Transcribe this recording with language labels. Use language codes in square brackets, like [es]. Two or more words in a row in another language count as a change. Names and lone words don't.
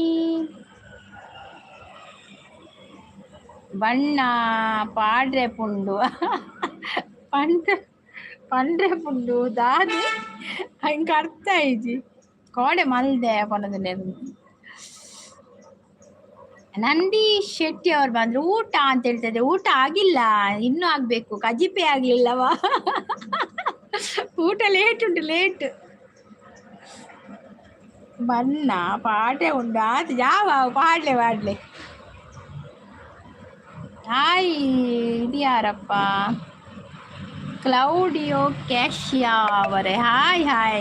[tcy] ಬಣ್ಣ ಪಾಡ್ರೆ ಪುಂಡು ಪಂಡ್ರೆ ಪಂಡ್ರೆ ಪುಂಡು ದಾದಿ ಹಂಗೆ ಅರ್ಥ ಐಜಿ ಕೋಡೆ ಮಲ್ದೆ ಕೊನದನ್ನೇ. [kn] ನಂದೀಶ್ ಶೆಟ್ಟಿ ಅವ್ರು ಬಂದ್ರು. ಊಟ ಅಂತ ಹೇಳ್ತದೆ, ಊಟ ಆಗಿಲ್ಲ, ಇನ್ನೂ ಆಗ್ಬೇಕು, ಕಜಿಪೆ ಆಗ್ಲಿಲ್ಲವಾ? [tcy] ಊಟ ಲೇಟ್ ಉಂಟು, ಲೇಟ್. ಬಣ್ಣ ಪಾಟೆ ಉಂಟು ಆತು ಜಾವ ಪಾಡ್ಲೆ. [kn] ಹಾಯ್, ಇದು ಯಾರಪ್ಪ? ಕ್ಲೌಡಿಯೋ ಕ್ಯಾಶಿಯಾ ಅವರೇ, ಹಾಯ್.